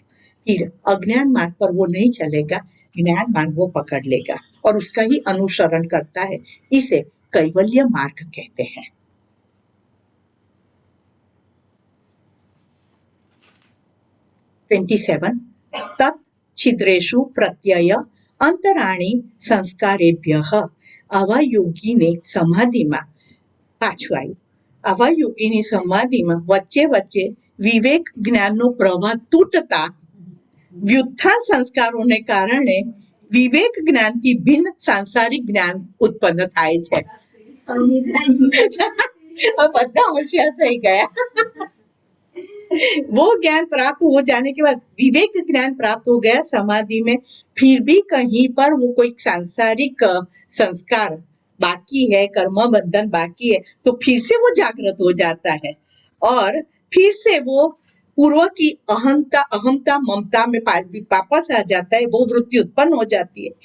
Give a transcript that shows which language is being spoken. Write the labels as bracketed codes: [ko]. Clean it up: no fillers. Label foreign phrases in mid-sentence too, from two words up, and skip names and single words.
[hi] फिर अज्ञान मार्ग पर वो नहीं चलेगा, ज्ञान मार्ग वो पकड़ लेगा और उसका ही अनुसरण करता है. इसे कैवल्य मार्ग कहते हैं. [sa] 27 तत् छिद्रेषु प्रत्यय अंतराणी संस्कारेभ्यः. [gu] આવા યોગીને સમાધિમાં પાછું આવ્યું. આવા યોગીની સમાધિમાં વચ્ચે વચ્ચે વિવેક જ્ઞાનનો પ્રવાહ તૂટતા વ્યુત્થાન સંસ્કારોને કારણે વિવેક જ્ઞાનથી ભિન્ન सांसारिक જ્ઞાન ઉત્પન્ન થાય છે. બધા હોશિયાર થઈ ગયા. [hi] वो ज्ञान प्राप्त हो जाने के बाद विवेक ज्ञान प्राप्त हो गया समाधि में, फिर भी कहीं पर वो कोई सांसारिक संस्कार बाकी है, कर्म बंधन बाकी है, तो फिर से वो जागृत हो जाता है और फिर से वो पूर्व की अहमता ममता में वापस आ जाता है, वो वृत्ति उत्पन्न हो जाती है.